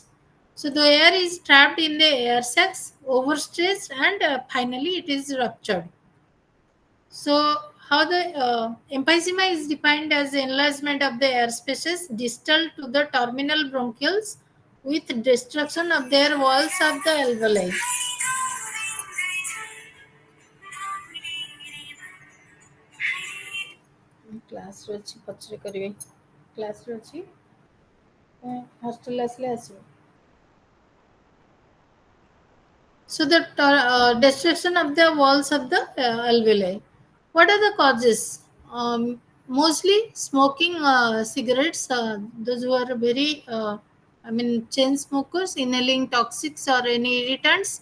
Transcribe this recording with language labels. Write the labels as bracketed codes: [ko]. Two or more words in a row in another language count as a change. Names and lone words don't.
[en] So the air is trapped in the air sacs, overstressed, and finally it is ruptured. So, how the emphysema is defined as the enlargement of the air spaces distal to the terminal bronchioles with destruction of their walls of the alveoli. [or] କ୍ଲାସ୍ରେ ଅଛି ପଛରେ କରିବେ କ୍ଲାସ୍ରେ ଅଛି ହଷ୍ଟେଲ ଆସିଲେ ଆସିବ [en] So the destruction of the walls of the alveoli. What are the causes? Mostly smoking cigarettes. Those who are very, chain smokers, inhaling toxics or any irritants.